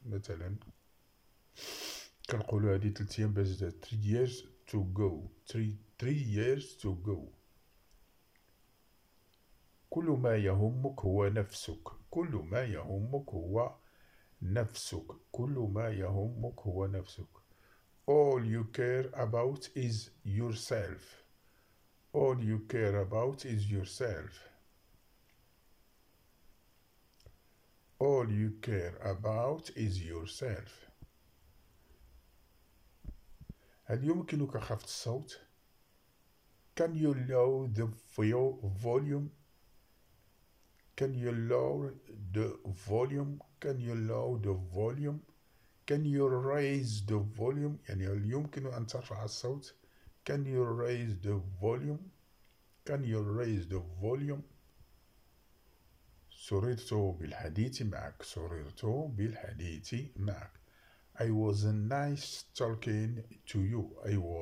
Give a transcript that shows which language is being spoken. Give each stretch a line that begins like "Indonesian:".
Arabic: مثلا كنقولوا هذه 3 أيام باش دازت،
English: 3 years to go،
Arabic: 3 years to go. كل ما يهمك هو نفسك، كل ما يهمك هو نفسك، كل ما يهمك هو نفسك.
English: All you care about is yourself. All you care about is yourself. All you care about is yourself.
Arabic: هل يمكنك خفض الصوت؟
English: Can you lower the volume? Can you lower the volume? Can you lower the volume? Can you raise the volume?
Arabic: يعني هل يمكن أن ترفع الصوت؟
English: Can you raise the volume? Can you raise the volume?
Arabic: سررت بالحديث معك، سررت بالحديث معك.
English: I was nice talking to you.